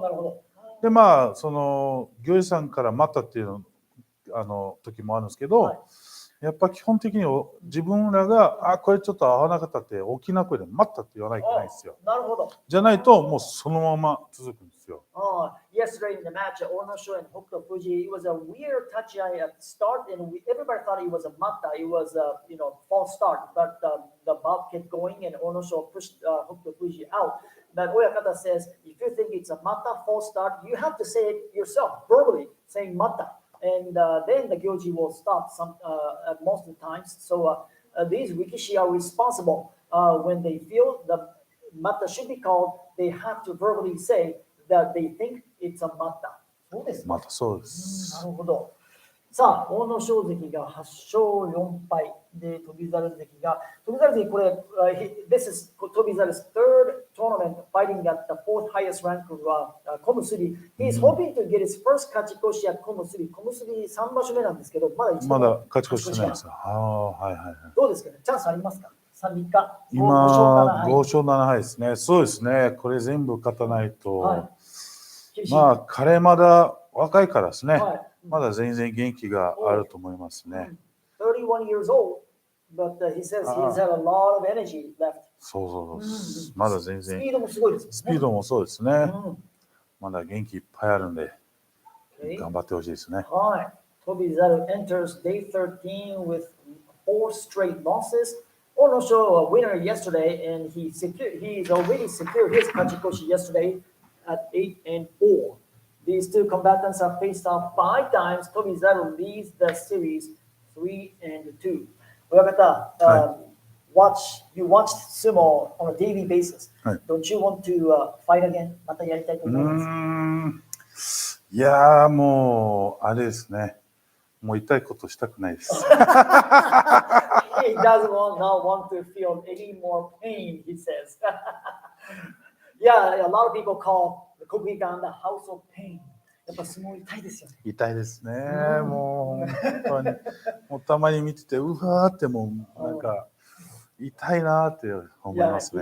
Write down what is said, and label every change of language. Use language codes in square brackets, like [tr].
[ja] なるほど。で、まあ、その、行司さんから待ったっていう時もあるんですけど、はい、やっぱ基本的に自分らが、これちょっと合わなかったって大きな声で待ったって言わないといけないんですよ。なるほど。じゃないと、もうそのまま続くんですよ。 [en] Yesterday in the match, Onosho and Hokutofuji, it was a weird touchy eye at the start, and everybody thought it was a mata. It was a false start, but the bout kept going, and Onosho pushed Hokutofuji out. But Oyakata says, if you think it's a mata false start, you have to say it yourself, verbally, saying mata. And then the Gyoji will stop most of the times. So these Rikishi are responsible when they feel the mata should be called, they have to verbally say that they think it's a mata. [ja] そうですか。またそうです。なるほど。さあ、大野翔関が8勝4敗で、翔猿関が、翔猿関これ、 [en] this is 翔猿's third tournament fighting at the fourth highest rank of 小結。 He is hoping to get his first 勝ち越し at 小結。 [ja] 小結3場所目なんですけど、まだ一度まだ勝ち越してないですか。どうですかね、チャンスありますか？3日。今、5勝7敗ですね。そうですね。これ全部勝たないと、まあ、彼まだ若いからですね。まだ全然元気があると思いますね。 [en] 31 years old, but he says he's had a lot of energy left. [ja] そう。まだ全然。スピードもすごいですね。スピードもそうですね。まだ元気いっぱいあるんで、頑張ってほしいですね。 [en] はい。翔猿 enters day 13 with 4 straight losses. ONOSHO a winner yesterday, and he's already secured his kachikoshi yesterday at 8-4. These two combatants have faced off 5 times. Tobizaru leads the series 3-2. Oyakata, you watched sumo on a daily basis. Don't you want to fight again? [ja] またやりたいと思います。いやー、もうあれですね。もう痛いことしたくないです。 [en] He doesn't want to feel any more pain, he says. Yeah, a lot of people call the Kokugikan the house of pain. [ja] やっぱ相撲痛いですよね。痛いですね。もう本当にもうたまに見ててうわーってもうなんか痛いなーって思いますね。